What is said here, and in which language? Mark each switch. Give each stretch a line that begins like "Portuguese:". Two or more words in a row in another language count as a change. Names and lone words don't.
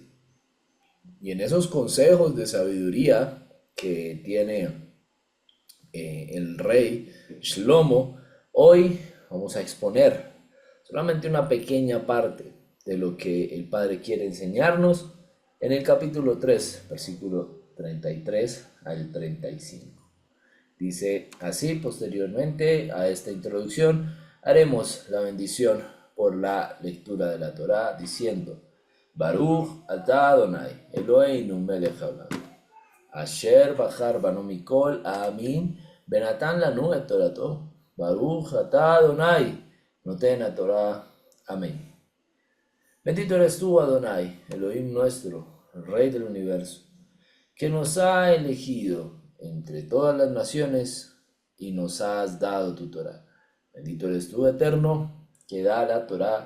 Spanish: Y en esos consejos de sabiduría que tiene el rey Shlomo, hoy vamos a exponer solamente una pequeña parte de lo que el Padre quiere enseñarnos en el capítulo 3, versículo 33 al 35. Dice así: posteriormente a esta introducción haremos la bendición por la lectura de la Torá, diciendo:
Hebrew: ברוך אתה אדוני אלוהינו מלך העולם, אשר בחר בנו מכל העמים ונתן לנו את תורתו. ברוך אתה אדוני נותן התורה.
Spanish: Amén. Bendito eres tú, Adonai, Elohim nuestro, el Rey del universo, que nos ha elegido entre todas las naciones y nos has dado tu Torá. Bendito eres tú, Eterno, que da la Torá.